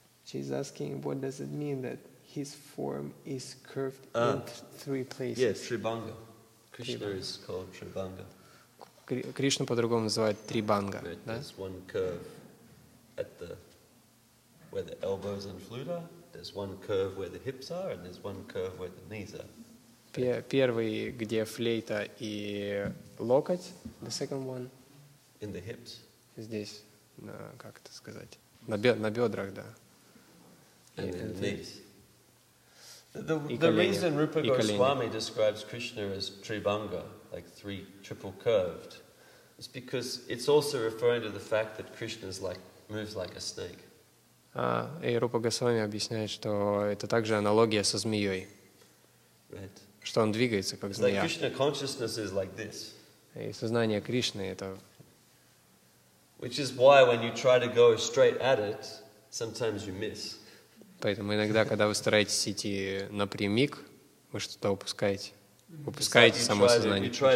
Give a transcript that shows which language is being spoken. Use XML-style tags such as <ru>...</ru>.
<en>She's asking, what does it mean that his form is curved in three places? Yes, Tribhanga. Krishna is called Tribhanga.</en> <ru>Кришну по-другому называют Трибанга.</ru> <en>Right,</en> <ru>Да?</ru> <en>there's one curve at where the elbows and flute are. There's one curve where the hips are, and there's one curve where the knees are.</en> <ru>Первый, где флейта и локоть.</ru> <en>The second one. In the hips.</en> <ru>Здесь, как это сказать? На бедрах, да.</ru> <en>And in the knees. The reason Rupa Goswami describes Krishna as Tribhanga, like triple curved, is because it's also referring to the fact that Krishna moves like a snake.</en> <ru>И Рупа Госвами объясняет, что это также аналогия со змеей.</ru> <en>Right.</en> <ru>Что он двигается как змея.</ru> <en>Like Krishna consciousness is like this.</en> <ru>И сознание Кришны это.</ru> <en>Which is why when you try to go straight at it, sometimes you miss.</en> <ru>Поэтому иногда, когда вы стараетесь идти напрямик, вы что-то упускаете. Упускаете само сознание.</ru>